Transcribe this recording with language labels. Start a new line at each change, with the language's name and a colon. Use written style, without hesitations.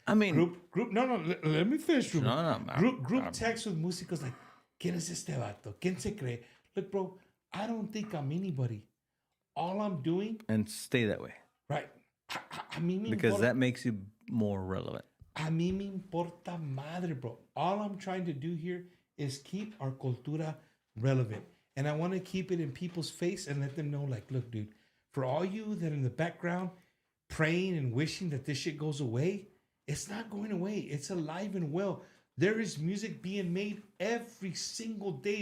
English: I mean, group. No, let me finish. Ruben. No, group text with músicos like,
Spanish: ¿Quién es este vato? ¿Quién se cree?
English: Look, bro, I don't think I'm anybody. All I'm doing, and stay that way, right?
Spanish: A mí me
English: because
Spanish: importa,
English: that makes you more relevant.
Spanish: A mí me importa madre, bro.
English: All I'm trying to do here is keep our cultura relevant. And I want to keep it in people's face and let them know, like, look, dude, for all you that are in the background praying and wishing that this shit goes away, it's not going away. It's alive and well. There is music being made every single day.